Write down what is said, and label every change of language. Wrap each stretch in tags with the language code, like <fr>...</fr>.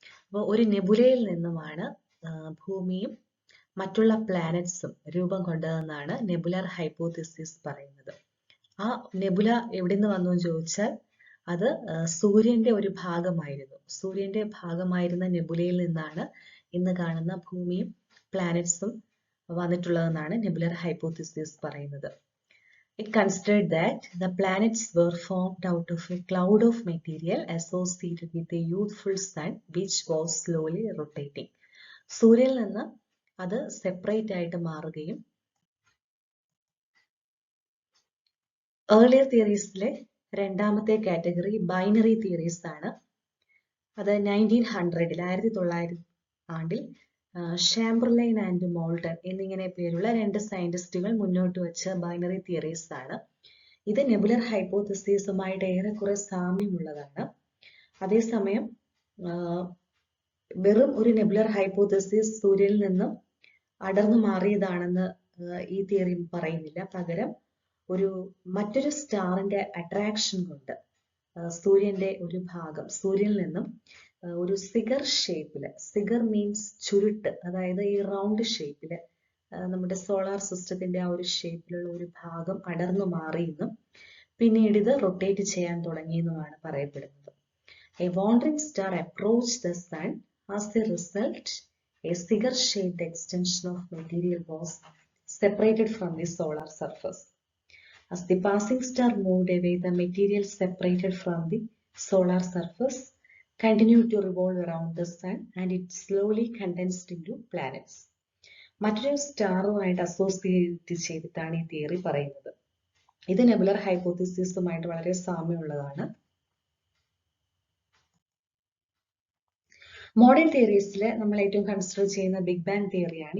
<ml>അപ്പോൾ ഒരു നെബുലയിൽ നിന്നുമാണ് ഭൂമിയും മറ്റുള്ള പ്ലാനറ്റ്സും രൂപം കൊണ്ടതെന്നാണ് നെബുലാർ ഹൈപ്പോത്തിസിസ് പറയുന്നത്. ആ നെബുല എവിടെ നിന്ന് വന്നു എന്ന് ചോദിച്ചാൽ അത് സൂര്യന്റെ ഒരു ഭാഗമായിരുന്നു. സൂര്യന്റെ ഭാഗമായിരുന്ന നെബുലയിൽ നിന്നാണ് ഇന്ന് കാണുന്ന ഭൂമിയും പ്ലാനറ്റ്സും വന്നിട്ടുള്ളതെന്നാണ് നെബുലാർ ഹൈപ്പോത്തിസിസ് പറയുന്നത്.</ml> <en>It considered that the planets were formed out of a cloud of material associated with a youthful sun which was slowly rotating.</en> <ml>സൂര്യനിൽ നിന്ന് അത് സെപ്പറേറ്റ് ആയിട്ട് മാറുകയും ഏർലിയർ തിയറീസിലെ രണ്ടാമത്തെ കാറ്റഗറി ബൈനറി തിയറീസ് ആണ്. അത് 1900 ആണ്ടിൽ ഷാംബർലൈൻ ആൻഡ് മോൾട്ടൺ എന്നിങ്ങനെ പേരുള്ള രണ്ട് സയന്റിസ്റ്റുകൾ മുന്നോട്ട് വെച്ച ബൈനറി തിയറീസ് ആണ്. ഇത് നെബുലർ ഹൈപ്പോത്തിസിസുമായിട്ട് ഏറെക്കുറെ സാമ്യമുള്ളതാണ്. അതേസമയം വെറും ഒരു നെബുലർ ഹൈപ്പോത്തിസിസ് സൂര്യനിൽ നിന്നും അടർന്നു മാറിയതാണെന്ന് ഈ തിയറി പറയുന്നില്ല. പകരം മറ്റൊരു സ്റ്റാറിന്റെ അട്രാക്ഷൻ കൊണ്ട് സൂര്യന്റെ ഒരു ഭാഗം സൂര്യനിൽ നിന്നും ഒരു സിഗർ ഷേപ്പില്,</ml> <en>cigar means</en> <ml>ചുരുട്ട്, അതായത് ഈ റൗണ്ട് ഷേപ്പില് നമ്മുടെ സോളാർ സിസ്റ്റത്തിന്റെ ആ ഒരു ഷേപ്പിലുള്ള ഒരു ഭാഗം അടർന്നു മാറിയെന്നും പിന്നീട് ഇത് റൊട്ടേറ്റ് ചെയ്യാൻ തുടങ്ങിയെന്നുമാണ് പറയപ്പെടുന്നത്.</ml> <en>A wandering star approached the sun. As a result, a cigar-shaped extension of material was separated from the solar surface. As the passing star moved away, the material separated from the solar surface continued to revolve around the sun and it slowly condensed into planets.</en> <ml>മറ്റൊരു സ്റ്റാറുമായിട്ട് associate ചെയ്തിട്ടാണ് ഈ theory പറയുന്നത്. ഇത് നെബുലർ ഹൈപ്പോത്തിസിസുമായിട്ട് വളരെ സാമ്യമുള്ളതാണ്. Modern തിയറീസിൽ നമ്മൾ ഏറ്റവും consider ചെയ്യുന്ന ബിഗ് ബാങ് തിയറിയാണ്.</ml>